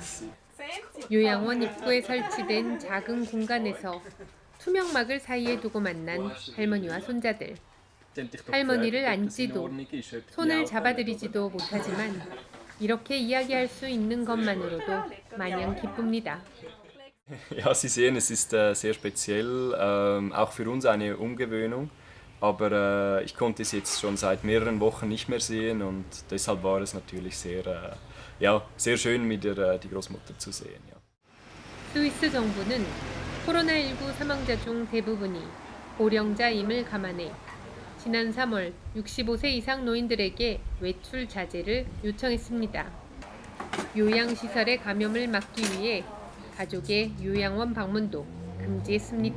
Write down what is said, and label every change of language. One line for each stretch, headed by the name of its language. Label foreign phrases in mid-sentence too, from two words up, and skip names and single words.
Korean: 요양원 입구에 설치된 작은 공간에서 투명막을 사이에 두고 만난 할머니와 손자들. 할머니를 안지도 손을 잡아드리지도 못하지만 이렇게 이야기할 수 있는 것만으로도 마냥 기쁩니다.
German: Ja, Sie sehen, es ist sehr speziell, auch für uns eine Umgewöhnung. Aber ich konnte es jetzt schon seit mehreren Wochen nicht mehr sehen und deshalb war es natürlich sehr schön, wieder die Großmutter zu sehen. Ja.
Korean: 스위스 정부는 코로나19 사망자 중 대부분이 고령자임을 감안해 지난 3월 65세 이상 노인들에게 외출 자제를 요청했습니다. 요양시설의 감염을 막기 위해 가족의 요양원 방문도 금지했습니다.